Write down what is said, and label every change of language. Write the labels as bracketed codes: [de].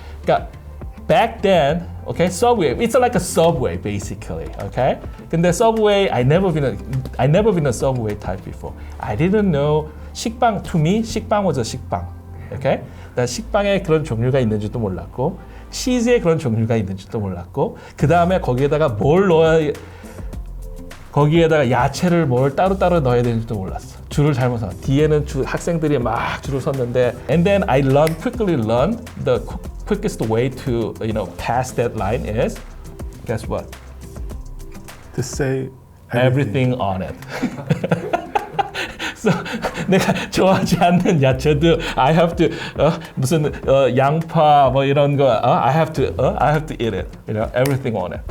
[ko] 그러니까 [en] back then, okay, Subway. It's like a Subway basically. Okay, [ko] 근데 [en] Subway, I never been a Subway type before. I didn't know 식빵. To me, 식빵 was a 식빵. [ko] Okay, 나 식빵에 그런 종류가 있는지도 몰랐고, 치즈에 그런 종류가 있는지도 몰랐고, 그 다음에 거기에다가 뭘 넣어야, 거기에다가 야채를 뭘 따로따로 넣어야 되는지도 몰랐어. 줄을 잘못 서. 뒤에는 학생들이 막 줄을 섰는데, [en] and then I quickly learned the quickest way to pass that line is, guess what? To say everything on it. So, [ko] 내가 좋아하지 않는 야채도 [en] I have to [ko] 무슨 양파 뭐 이런 거 [en] I have to eat it. Everything on it.